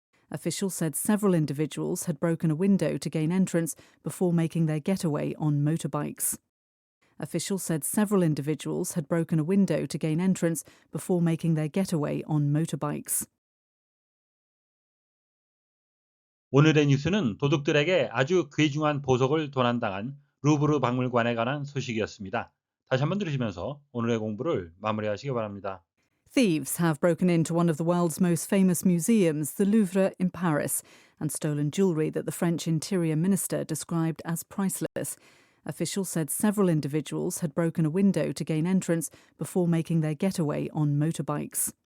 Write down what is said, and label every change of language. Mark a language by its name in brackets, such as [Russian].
[English] Officials said several individuals had broken a window to gain entrance before making their getaway on motorbikes. Officials said several individuals had broken a window to gain entrance before making their getaway on motorbikes. [Korean] 오늘의 뉴스는 도둑들에게 아주 귀중한 보석을 도난당한 루브르 박물관에 관한 소식이었습니다. 다시 한번 들으시면서 오늘의 공부를 마무리하시기 바랍니다. [English] Thieves have broken into one of the world's most famous museums, the Louvre in Paris, and stolen jewellery that the French Interior Minister described as priceless. Officials said several individuals had broken a window to gain entrance before making their getaway on motorbikes.